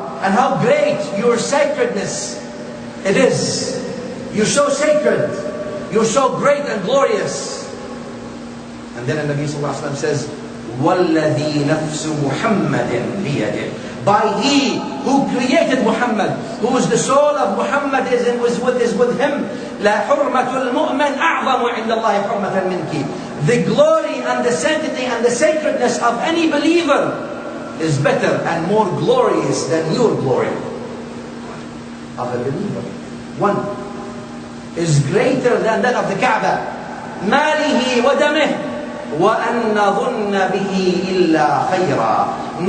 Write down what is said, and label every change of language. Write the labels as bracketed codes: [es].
[en] And how great your sacredness it is. You're so sacred. You're so great and glorious. And then the Nabi sallallahu alayhi wa sallam says, [ar] وَالَّذِي نَفْسُ مُحَمَّدٍ بِيَدِهِ. [en] By He who created Muhammad, who is the soul of Muhammad is with him. [ar] لا حرمة المؤمن أعظم عند الله حرمة منك. [en] The glory and the sanctity and the sacredness of any believer is better and more glorious than your glory of a believer. One is greater than that of the Kaaba. [ar] ماله ودمه وأن نظن به إلا خيرا.